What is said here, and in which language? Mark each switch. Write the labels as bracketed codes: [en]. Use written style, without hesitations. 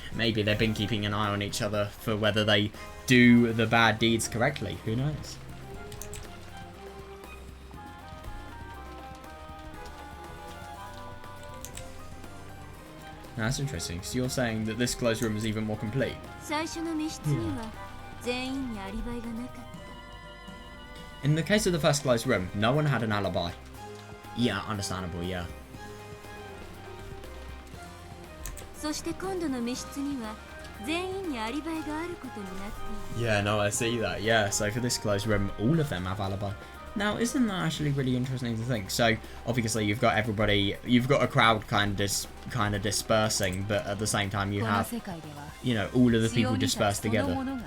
[en] Maybe they've been keeping an eye on each other for whether they do the bad deeds correctly. Who knows? Now, that's interesting. So you're saying that this closed room is even more complete? [ja] 最初の密室には全員にアリバイがなかった。 [en] In the case of the first closed room, no one had an alibi. Yeah, understandable, yeah. [ja] そして今度の密室には全員にアリバイがあることになっている。 [en] Yeah, no, I see that. Yeah, so for this closed room, all of them have alibi. Now, isn't that actually really interesting to think? So, obviously, you've got everybody, you've got a crowd kind of dispersing, but at the same time, you have, you know, all of the people dispersed together.